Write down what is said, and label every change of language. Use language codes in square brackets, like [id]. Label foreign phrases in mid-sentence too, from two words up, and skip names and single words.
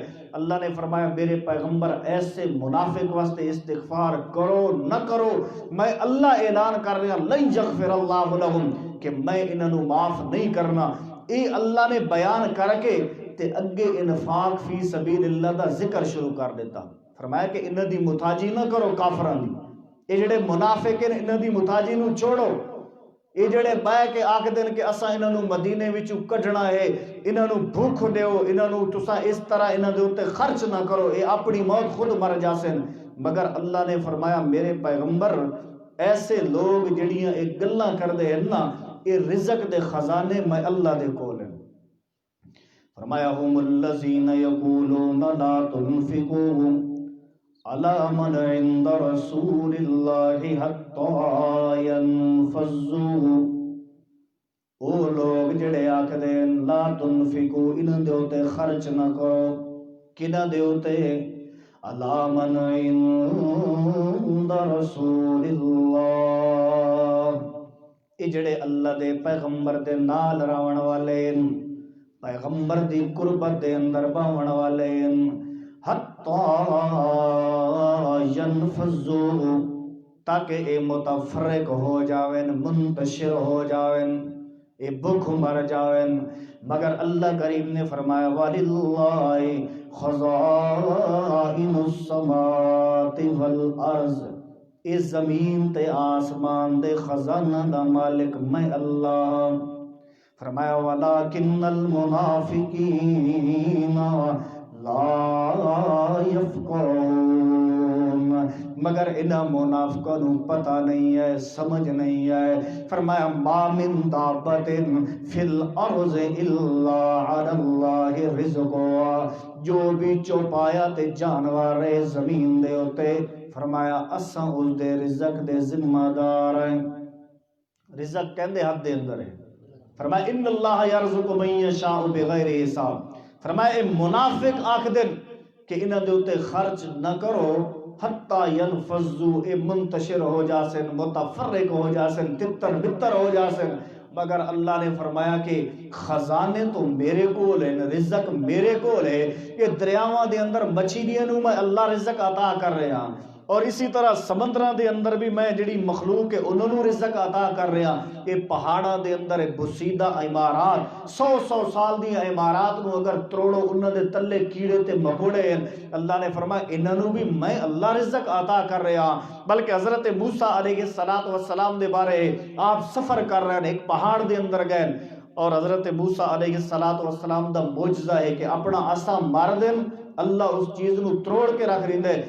[pa] اللہ نے فرمایا میرے پیغمبر ایسے منافق واسطے استغفار کرو نہ کرو، میں اللہ اعلان کر رہا [ar] لن یغفر اللہ لہم [pa] کہ میں انہوں معاف نہیں کرنا۔ اے اللہ نے بیان کر کے تے اگے [ar] انفاق فی سبیل اللہ [pa] دا ذکر شروع کر دیتا. فرمایا کہ انہاں دی محتاجی نہ کرو کافراں دی. یہ جڑے منافق ہیں انہاں دی محتاجی نو چھوڑو. یہ جڑے بہ کے آکھ دین کہ اساں انہاں نو مدینے وچوں کڈنا ہے, انہاں نو بھوک دیو, انہاں نو تساں اس طرح انہاں دے اوتے خرچ نہ کرو, اے اپنی موت خود مر جاسن. مگر اللہ نے فرمایا میرے پیغمبر ایسے لوگ جڑیاں ایک گلاں کردے ہیں نا, اے رزق دے خزانے میں اللہ دے کول ہیں. [ar] فرمایا ہم الذین یقولون لا تنفقوا علی من عند رسول اللہ حتی ینفضوا. [pa] او لوگ جڑے آکھدے [ar] لا تنفقوا [pa] انہاں دے اوتے خرچ نہ کرو. کنہاں دے اوتے؟ [ar] علی من عند رسول اللہ, [pa] اے جڑے اللہ دے پیغمبر دے نال رہن والے, پیغمبر دی قربت دے اندر باون والے, [ar] حتی ینفضوا [pa] تاکہ اے متفرق ہو جاویں, منتشر ہو جاویں, اے بھوک مر جاویں. مگر اللہ کریم نے فرمایا [ar] وَلِلَّهِ خَزَائِنُ السَّمَاوَاتِ وَالْأَرْضِ, [pa] اے زمین تے آسمان دے خزانہ دا مالک میں اللہ. [ar] فرمایا وَلَكِنَّ الْمُنَافِقِينَ لَا يَفْقَهُونَ, [pa] مگر انہاں منافقوں نو پتہ نہیں ہے, سمجھ نہیں ہے. فرمایا [ar] ما من دابۃ فی الارض الا علی اللہ رزقها, [pa] جو بھی چوپایا تے جانور ہے زمین دے اوتے, فرمایا اساں اس دے رزق دے ذمہ دار ہیں. رزق کہندے حد دے اندر ہے. [ar] فرمایا ان اللہ یرزق من یشاء بغیر حساب. [pa] فرمایا اے منافق آکھ دن کہ انہاں دے اوتے خرچ نہ کرو [ar] حتی ینفضوا, [pa] اے منتشر ہو جاسن, متفرق ہو جاسن, تتر بتر ہو جاسن. مگر اللہ نے فرمایا کہ خزانے تو میرے کول ہیں, رزق میرے کول ہے. یہ دریاواں دے اندر مچھلیاں نو میں اللہ رزق عطا کر رہا, اور اسی طرح سمندراں دے اندر بھی میں جڑی مخلوق ہے انہوں نے رزق عطا کر رہا. یہ پہاڑاں دے اندر بسیدہ عمارات 100 سال دی عمارات نو اگر تروڑو انہاں دے تلے کیڑے تے مکوڑے ہیں. اللہ نے فرمایا انہاں نو بھی میں اللہ رزق عطا کر رہا. بلکہ حضرت موسیٰ علیہ السلام دے بارے آپ سفر کر رہے ہیں, ایک پہاڑ دے اندر گئے, اور حضرت موسیٰ علیہ السلام دا معجزہ ہے کہ اپنا عصا مار دین, اللہ اس چیز نو تروڑ کے رکھ رہے ہیں.